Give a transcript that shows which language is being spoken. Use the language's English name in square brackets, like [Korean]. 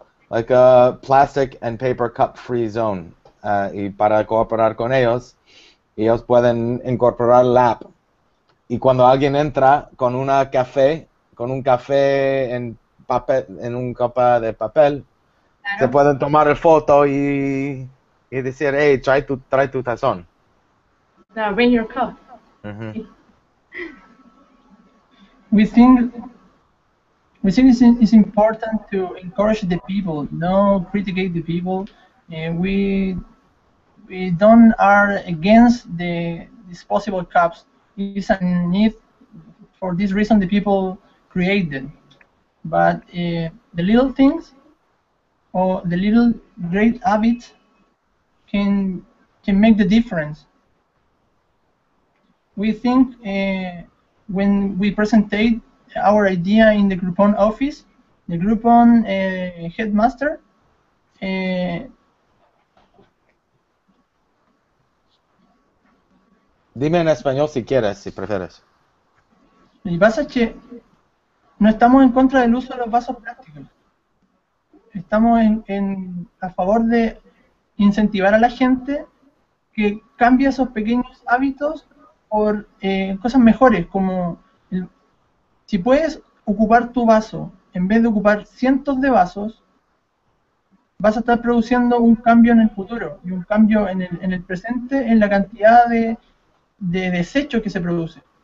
[English] like a plastic and paper cup free zone. [Spanish] Y para cooperar con ellos, ellos pueden incorporar la app. Y cuando alguien entra con un café en papel, en un copa de papel, Claro. se pueden tomar el foto y decir, hey, trae tu tazón. [English] Now bring your cup. We think it's important to encourage the people, no criticate the people. We don't are against the disposable cups. It's a need. For this reason, the people create them. But the little things or the little great habits can make the difference. We think when we presentate our idea in the Groupon office, the Groupon headmaster [Spanish] Dime en español si quieres, si prefieres. Lo que pasa es que no estamos en contra del uso de los vasos plásticos. Estamos a favor de incentivar a la gente que cambie esos pequeños hábitos por cosas mejores, como si puedes ocupar tu vaso en vez de ocupar cientos de vasos, vas a estar produciendo un cambio en el futuro y un cambio en el presente en la cantidad de desechos que se produce.